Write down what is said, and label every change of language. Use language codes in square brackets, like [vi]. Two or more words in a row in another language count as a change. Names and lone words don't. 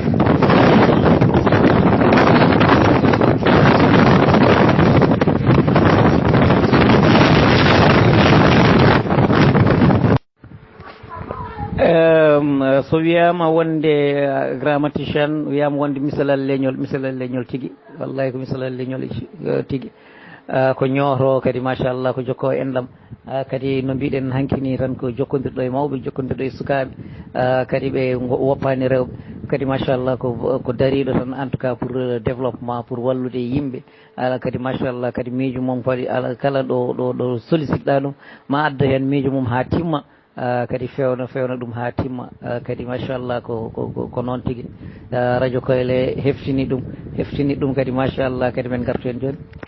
[ff] so wiyama wonde grammaticien wiyama wonde misalal leñol tigui wallahi ko misalal leñol tigui ko ñooto kadi machallah ko jokko enɗam kadi no mbiɗen hankkini tan ko jokkodirɗo e mawɓe jokkodirɗo e sukaɓe kadi ɓe woppani rewɓe kadi machallah ko dariɗo tan [fr] en tout cas pour développement pour [ff] wallude yimɓe ala kadi machallah kadi miijo mum kadi ala kala ɗo solliciteɗa ɗum ma adda hen miijo mum ha timma kadi fewna ɗum ha timma kadi machallah ko noon tigui radio Koyle heftini ɗum kadi machallah kadi men gartu hen joni